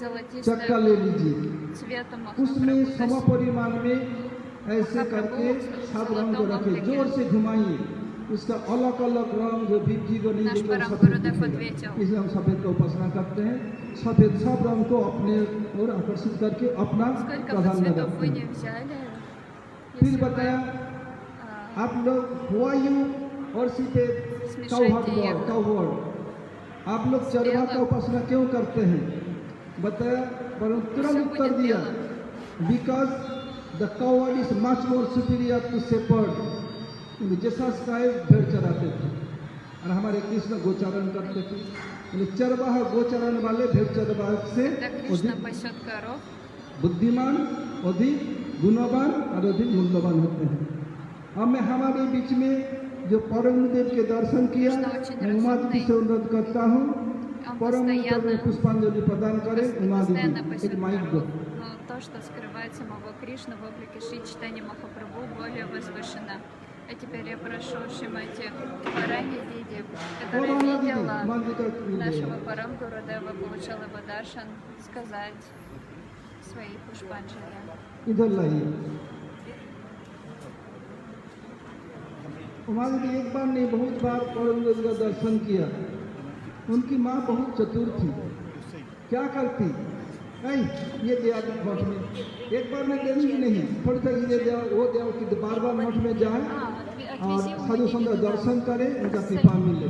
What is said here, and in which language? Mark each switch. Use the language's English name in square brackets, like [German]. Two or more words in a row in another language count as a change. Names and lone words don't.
[Hindi] चक्का ले [Russian] золотистым [Hindi] लीजिए, [Russian] цветом [Hindi] उसमें सम [Russian] Махапрабху. [Hindi] परिमाण में ऐसे करके सात रंग को रखे, जोर से घुमाइए, उसका अलग अलग रंग जो भी जी को नहीं [Russian] Наш [Hindi] दिखेगा [Russian] Парам [Hindi] सफेद [Russian] Гурудев [Hindi] दिखेगा। [Russian] ответил. [Hindi] इसलिए हम सफेद का उपासना करते हैं, सफेद सब रंग को अपने ओर आकर्षित करके अपना [Russian] Сколько бы [Hindi] प्राधान्य [Russian] цветов [Hindi] रखते [Russian] вы [Hindi] हैं। [Russian] не взяли, [Hindi] फिर [Russian] если вы [Hindi] बताया [Russian] а, [Hindi] आप लोग [English] why you worship a cowherd. [Hindi] आप लोग चरवाहा का उपासना क्यों करते हैं? बताया, परंतु तुरंत उत्तर दिया, because the cowherd is much more superior to shepherd. जीसस क्राइस्ट भेड़ चराते थे और हमारे कृष्ण गोचारण करते थे। चरवाहा गोचारण वाले भेड़ चरवाहा से बुद्धिमान, अधिक गुणवान और अधिक मूल्यवान होते हैं। अब मैं हमारे बीच में जो परम देव के दर्शन किया, मैं उमा दीदी से अनुरोध करता हूँ, परम देव में पुष्पांजलि प्रदान करें। उमा दीदी, एक माइक दो। [Russian] То, что скрывает самого Кришну в облике Шри Чайтаньи Махапрабху, более возвышено. А теперь я прошу Шримати Парани Диди, которая видела нашего Парамгуру Дева, получала его даршан, сказать свои пушпанджали. [Hindi] इधर लाइए। उमा दीदी एक बार नहीं, बहुत बार परम देव का दर्शन किया। उनकी माँ बहुत चतुर थी। क्या करती? नहीं, ये दिया मठ में, एक बार में देंगी नहीं, थोड़ी सा ये दिया वो दिया कि बार बार मठ में जाए और साधु संत दर्शन करे, उनका कृपा मिले।